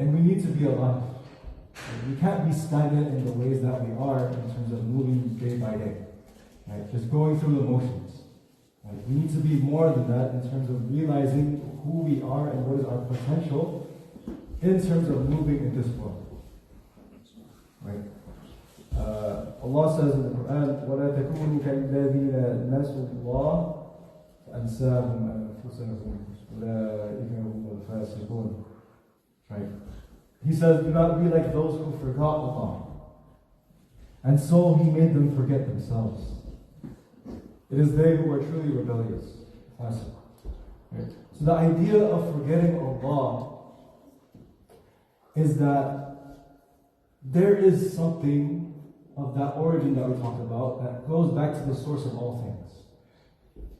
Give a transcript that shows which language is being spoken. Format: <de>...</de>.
<en>And we need to be alive. We can't be stagnant in the ways that we are in terms of moving day by day. Right? Just going through the motions. Right? We need to be more than that in terms of realizing who we are and what is our potential in terms of moving in this world. Right? Allah says in the Quran,</en> <ar>وَلَا تَكُونُوا كَالَّذِينَ نَسُوا اللَّهَ فَأَنْسَاهُمْ أَنفُسَهُمْ أُولَٰئِكَ هُمُ الْفَاسِقُونَ.</ar> <en>Right? He says, do not be like those who forgot Allah, and so He made them forget themselves. It is they who are truly rebellious. Right? So the idea of forgetting Allah is that there is something of that origin that we talked about that goes back to the source of all things.</en>